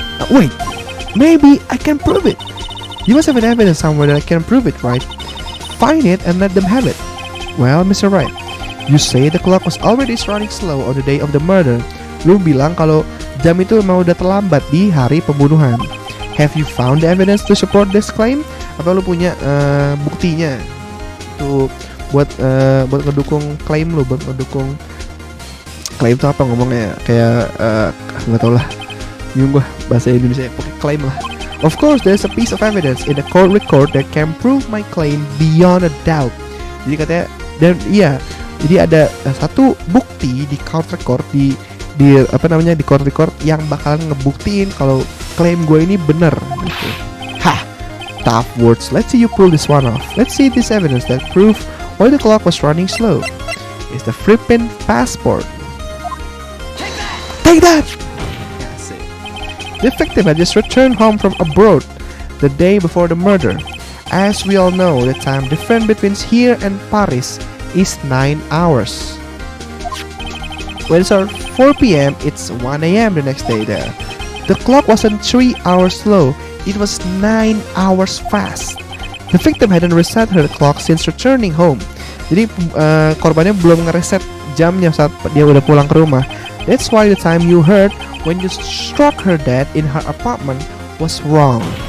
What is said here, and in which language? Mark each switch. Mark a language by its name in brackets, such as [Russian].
[English] Wait, maybe I can prove it. You must have an evidence somewhere that I can prove it, right? Find it and let them have it. Well, Mr. Wright, you say the clock was already running slow on the day of the murder. [Indonesian] Lu bilang kalau jam itu memang udah terlambat di hari pembunuhan. [English] Have you found the evidence to support this claim? [Indonesian] Apa lu punya buktinya tuh buat ngedukung klaim lu, buat ngedukung klaim itu apa ngomongnya? Kayak nggak tau lah. Bingung gua bahasa Indonesia. Pokoknya klaim lah. [English] Of course, there's a piece of evidence in the court record that can prove my claim beyond a doubt. [Indonesian] Jadi katanya, dan iya, jadi ada satu bukti di court record di court record yang bakalan ngebuktiin kalau klaim gue ini bener. Gitu. [English] Hah, tough words. Let's see you pull this one off. Let's see this evidence that prove why the clock was running slow. It's the flippin' passport. Take that! The victim had just returned home from abroad the day before the murder. As we all know, the time difference between here and Paris is 9 hours. When it's 4 p.m., it's 1 a.m. the next day there. The clock wasn't 3 hours slow, it was 9 hours fast. The victim hadn't reset her clock since returning home. [Indonesian] Jadi korbannya belum ngereset jamnya saat dia udah pulang ke rumah. [English] That's why the time you heard when you struck her dead in her apartment was wrong.